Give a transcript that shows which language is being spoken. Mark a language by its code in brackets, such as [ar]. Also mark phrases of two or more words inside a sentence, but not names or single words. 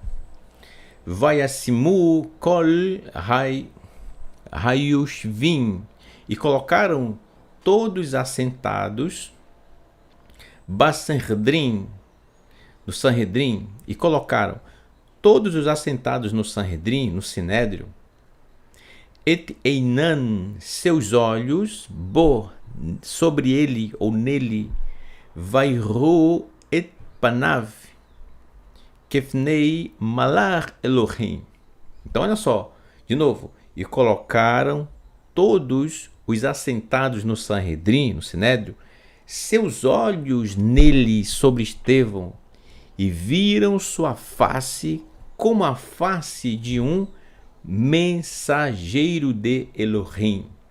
[he] ויישימו כל היושבים, [pt] e colocaram todos assentados Basanhedrin, no Sanhedrin, e colocaram todos os assentados no Sanhedrin, no Sinédrio, [he] את עינם, [pt] seus olhos, bo, sobre ele ou nele, [he] ויראו את פניו כפני מלאך אלוהים. [pt] Então olha só, de novo, e colocaram todos os assentados no Sanhedrin, no Sinédrio, seus olhos nele sobre Estevão, e viram sua face como a face de um mensageiro de Elohim.